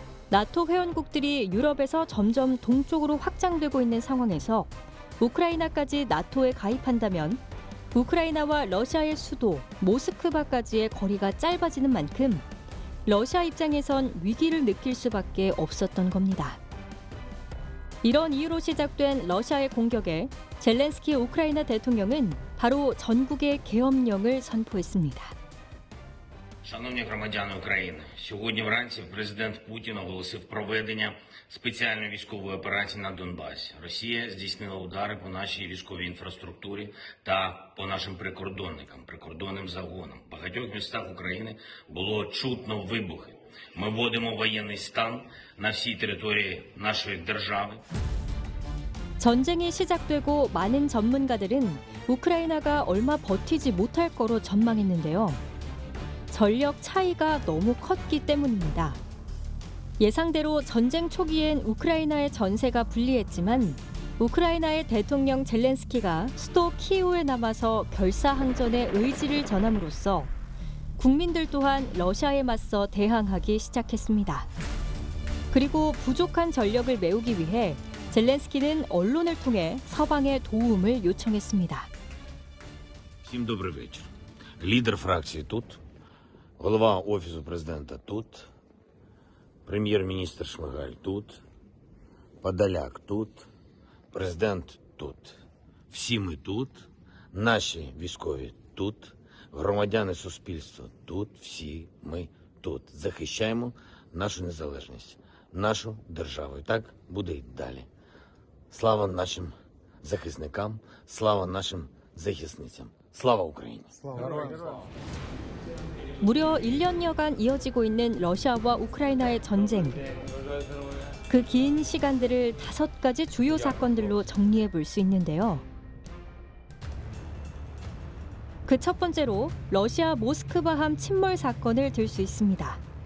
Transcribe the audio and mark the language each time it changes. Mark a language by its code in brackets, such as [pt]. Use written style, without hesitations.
[ko] 나토 회원국들이 유럽에서 점점 동쪽으로 확장되고 있는 상황에서 우크라이나까지 나토에 가입한다면 우크라이나와 러시아의 수도 모스크바까지의 거리가 짧아지는 만큼 러시아 입장에선 위기를 느낄 수밖에 없었던 겁니다. 이런 이유로 시작된 러시아의 공격에 젤렌스키 우크라이나 대통령은 바로 전국의 계엄령을 선포했습니다. [uk] Шановні громадяни України, сьогодні вранці президент Путін оголосив проведення спеціальної військової операції на Донбасі. Росія здійснила удари по нашій військовій інфраструктурі та по нашим прикордонникам, прикордонним загонам. В багатьох містах України було чутно вибухи. Ми вводимо воєнний стан на всій території нашої держави. [ko] 전쟁이 시작되고 많은 전문가들은 우크라이나가 얼마 버티지 못할 거로 전망했는데요. 전력 차이가 너무 컸기 때문입니다. 예상대로 전쟁 초기엔 우크라이나의 전세가 불리했지만 우크라이나의 대통령 젤렌스키가 수도 키이우에 남아서 결사항전의 의지를 전함으로써 국민들 또한 러시아에 맞서 대항하기 시작했습니다. 그리고 부족한 전력을 메우기 위해 젤렌스키는 언론을 통해 서방의 도움을 요청했습니다. [uk] Всім добрий вечір. Лідер фракції тут, голова Офісу президента тут, прем'єр-міністр Шмигаль тут, Подоляк тут, президент тут. Всі ми тут, наші військові тут, громадяни суспільства тут, всі ми тут. Захищаємо нашу незалежність, нашу державу. І так буде й далі. Слава нашим захисникам, слава нашим захисницям. Слава Україні! [ko] 무려 1년여간 이어지고 있는 러시아와 우크라이나의 전쟁. 그 긴 시간들을 5가지 주요 사건들로 정리해 볼 수 있는데요. 그 첫 번째로 러시아 모스크바함 침몰 사건을 들 수 있습니다.